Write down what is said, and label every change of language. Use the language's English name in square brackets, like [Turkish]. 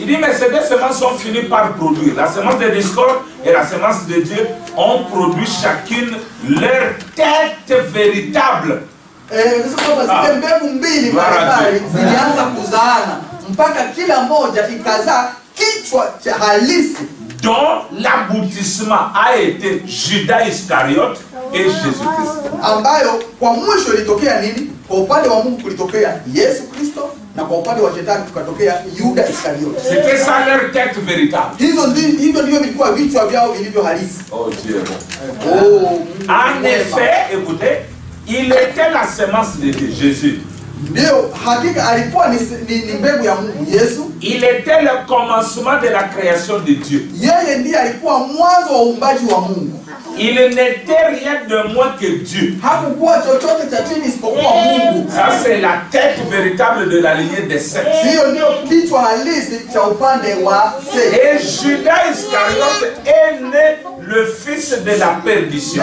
[French] Il dit mais ces deux semences sont finies par produire. La semence de discorde et la semence de Dieu ont produit chacune leur tête véritable. [Swahili] Zile mbegu mbili mbalimbali zilianza kuzaana mpaka kila moja ikazaa kichwa cha halisi, [French] dont l'aboutissement a été Judas Iscariote et Jésus-Christ. [Swahili] Ambayo kwa mwisho ilitokea nini? Kwa upande wa Mungu kulitokea Yesu Kristo, na kwa upande wa shetani kukatokea Yuda Iskariote. [French] C'était ça leur tête véritable. [Swahili] Hivyo ndivyo vilikuwa vichwa vyao vilivyo halisi. [French] Oh Dieu. Oh, En effet, écoutez, il était la semence de Dieu, Jésus. [Swahili] Ndio, hakika alikuwa ni mbegu ya Mungu Yesu. [French] Il était le commencement de la création de Dieu. [Swahili] Yeye ndiye alikuwa mwanzo wa uumbaji wa Mungu. [French] Il n'était rien de moins que Dieu. [Swahili] Hakukuwa chochote cha chini isipokuwa Mungu. [French] Ça c'est la tête véritable de la lignée des sept. [Swahili] Hiyo ndio kichwa halisi cha upande wa Seth. [French] Et Judas Iscariote est né le fils de la perdition.